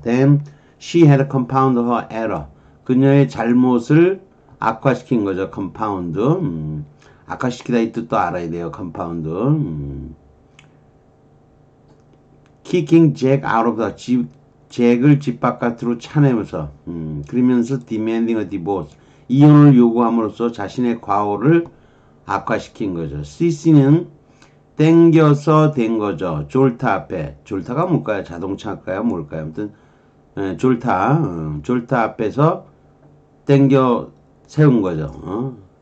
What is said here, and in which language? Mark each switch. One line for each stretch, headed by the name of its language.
English: Then she had compounded her error.
Korean: 그녀의 잘못을 악화시킨 거죠.
English: compound.
Korean: 악화시키다 이 뜻도 알아야 돼요.
English: compound. kicking Jack out of the
Korean: 잭을 집 바깥으로 차내면서 그러면서
English: demanding a divorce.
Korean: 이혼을 요구함으로써 자신의 과오를 악화시킨 거죠. CC는 땡겨서 된 거죠. 졸타 앞에. 졸타가 뭘까요? 자동차일까요? 뭘까요? 아무튼 졸타 앞에서 땡겨 세운 거죠.